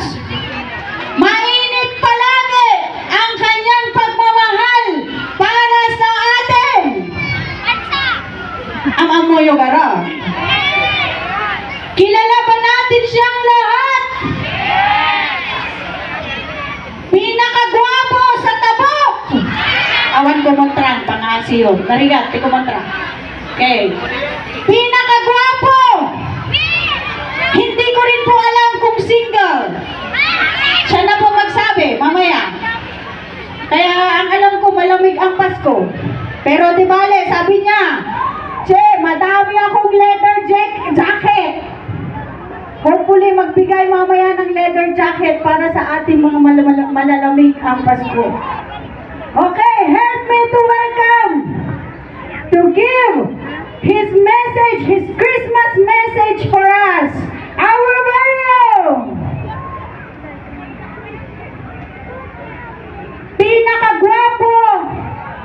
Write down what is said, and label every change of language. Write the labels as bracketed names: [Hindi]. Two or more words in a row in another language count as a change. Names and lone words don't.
[Filipino] Mainit palagi ang kanyang pagmamahal para sa atin. Ang amoy gara. Kilala ba natin siyang lahat? Pinakagwapo sa Tabuk. [Iloko] Awan kumontrang, pangasi yun. Narigat, di kumontrang. [Filipino] Okay. Pinakagwapo. Hindi ko rin po alam kung single. Siya na po magsabi, mamaya. Kaya ang alam ko, malamig ang Pasko. Pero di bale, sabi niya, che, madami akong [English] leather jacket. [Filipino] Hopefully, magbigay mamaya ng [English] leather jacket [Filipino] para sa ating mga malalamig ang Pasko. [English] Okay, help me to welcome, to give his message, his Christmas message for us, our very own pinakagwapo